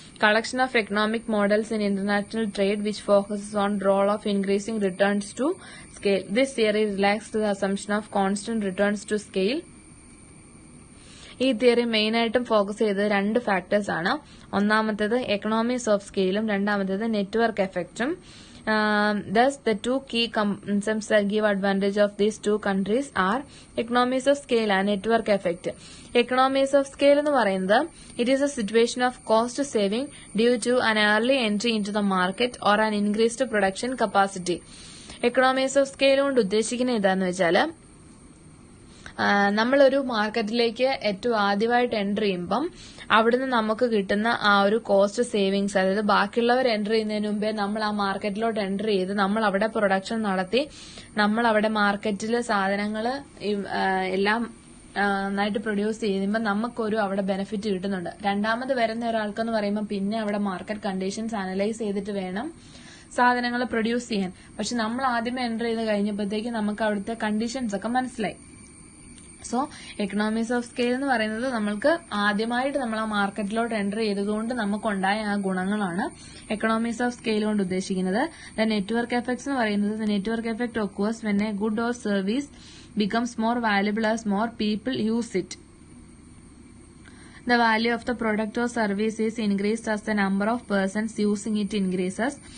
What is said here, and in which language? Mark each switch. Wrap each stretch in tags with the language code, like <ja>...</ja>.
<en>Collection of economic models in international trade which focuses on role of increasing returns to scale. This theory relaxes the assumption of constant returns to scale.</en> <ml>ഈ theory main ആയിട്ടും focus ചെയ്തത് 2 factors ആണ്. ഒന്നാമത്തേത് economies of സ്കെയിലും രണ്ടാമത്തേത് network എഫക്റ്റും.</ml> <en>Thus, the 2 key concepts that give advantage of these 2 countries are economies of scale and network effect. Economies of scale</en> <ml>എന്ന് പറയുന്നത്</ml> <en>it is a situation of cost saving due to an early entry into the market or an increased production capacity.</en> <ml>Economies of scale കൊണ്ട് ഉദ്ദേശിക്കുന്നത് എന്താന്ന് വെച്ചാൽ നമ്മളൊരു മാർക്കറ്റിലേക്ക് ഏറ്റവും ആദ്യമായിട്ട് എൻ്റർ ചെയ്യുമ്പം അവിടുന്ന് നമുക്ക് കിട്ടുന്ന ആ ഒരു കോസ്റ്റ് സേവിങ്സ്, അതായത് ബാക്കിയുള്ളവർ എൻ്റർ ചെയ്യുന്നതിന് മുമ്പേ നമ്മൾ ആ മാർക്കറ്റിലോട്ട് എൻ്റർ ചെയ്ത് നമ്മൾ അവിടെ പ്രൊഡക്ഷൻ നടത്തി നമ്മൾ അവിടെ മാർക്കറ്റിൽ സാധനങ്ങൾ എല്ലാം നന്നായിട്ട് പ്രൊഡ്യൂസ് ചെയ്യുമ്പോൾ നമുക്കൊരു അവിടെ ബെനിഫിറ്റ് കിട്ടുന്നുണ്ട്. രണ്ടാമത് വരുന്ന ഒരാൾക്കെന്ന് പറയുമ്പോൾ പിന്നെ അവിടെ മാർക്കറ്റ് കണ്ടീഷൻസ് അനലൈസ് ചെയ്തിട്ട് വേണം സാധനങ്ങൾ പ്രൊഡ്യൂസ് ചെയ്യാൻ. പക്ഷെ നമ്മൾ ആദ്യമേ എൻ്റർ ചെയ്ത് കഴിഞ്ഞപ്പോഴത്തേക്ക് നമുക്ക് അവിടുത്തെ കണ്ടീഷൻസ് ഒക്കെ മനസ്സിലായി. സോ എക്കണോമീസ് ഓഫ് സ്കെയിൽ എന്ന് പറയുന്നത് നമ്മൾക്ക് ആദ്യമായിട്ട് നമ്മൾ ആ മാർക്കറ്റിലോട്ട് എൻ്റർ ചെയ്തതുകൊണ്ട് നമുക്കുണ്ടായ ആ ഗുണങ്ങളാണ് എക്കണോമീസ് ഓഫ് സ്കെയിൽ കൊണ്ട് ഉദ്ദേശിക്കുന്നത്.</ml> <en>the network effects</en> <ml>എന്ന് പറയുന്നത്</ml> <en>The network effect occurs when a good or service becomes more valuable as more people use it. The value of the product or service is increased as the number of persons using it increases.</en>